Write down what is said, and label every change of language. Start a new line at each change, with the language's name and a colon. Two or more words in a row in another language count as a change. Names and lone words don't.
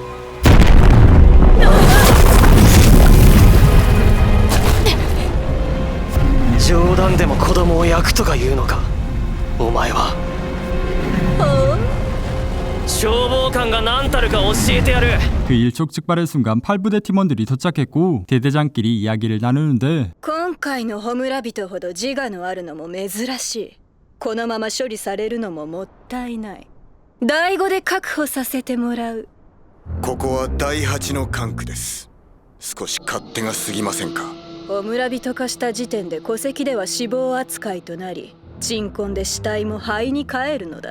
Japanese: 冗談でも子供を焼くとか言うのか。お前は消防官が何たるか教えてやる。
Korean: 그 일촉즉발의 순간 8부대 팀원들이 도착했고 대대장끼리 이야기를 나누는데
Japanese: 今回のホムラ人ほど自我のあるのも珍しい。このまま処理されるのももったいない。第5で確保させてもらう。ここは第8の管区です。少し勝手が過ぎませんか。葬人化した時点で戸籍では死亡扱いとなり、鎮魂で死体も灰に帰るのだ。